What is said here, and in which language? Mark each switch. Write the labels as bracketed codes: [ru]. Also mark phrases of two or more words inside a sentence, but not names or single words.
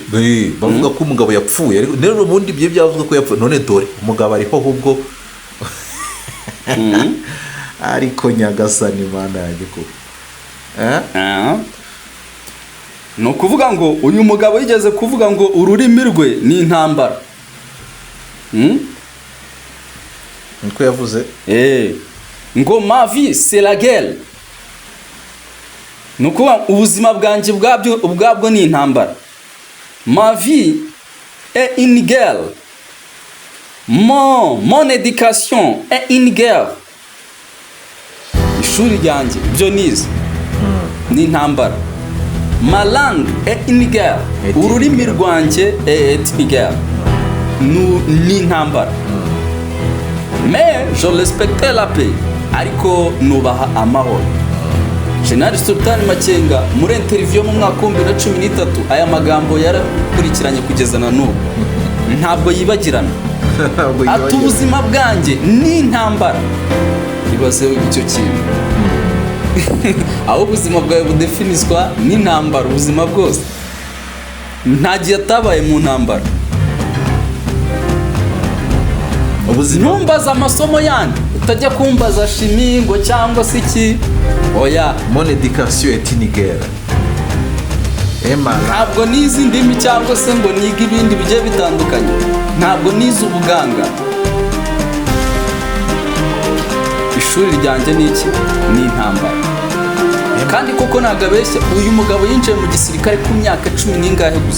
[rw] bavuga ko umugabo yapfuye rero ubundi bye byavuga ko yapfuye none dore umugabo ariho ahubwo ariko nyagasani mana yanjye ko no kuvuga ngo uyu mugabo yigeze kuvuga ngo ururimi rwe ni intambara niko yavuze [fr] ngo ma vie c'est la guerre [rw] nuko ubuzima bwanjye ubwabwo ni intambara [fr] ma vie est une guerre mon éducation est une guerre [rw] ishuri ryanjye byo nize ni intambara [fr] ma langue est une guerre [rw] ururimi rwanjye [fr] est une guerre [rw] ni intambara [fr] mais je respecte la paix [rw] ariko nubaha amahoro General Sultani Makenga muri interview mu mwaka wa 2013 aya magambo yarakurikiranye kugeza na n'ubu ntabwo yibagirana ati ubuzima bwanjye ni intambara ibaze icyo kintu aho ubuzima bwawe budefiniswa n'intambara ubuzima bwose nta gihe atabaye mu ntambara ntumbaza amasomo yandi utajya kumbaza shimi ngo cyangwa se iki oya [fr] mon éducation est une guerre [rw] ntabwo nizi indimi cyangwa se ngo niga ibindi bigiye bitandukanye ntabwo nizi ubuganga ishuri ryanjye ni iki ni intambara kandi koko ntabwo abeshya uyu mugabo yinjiye mu gisirikare ku myaka 10 n'ingahe gusa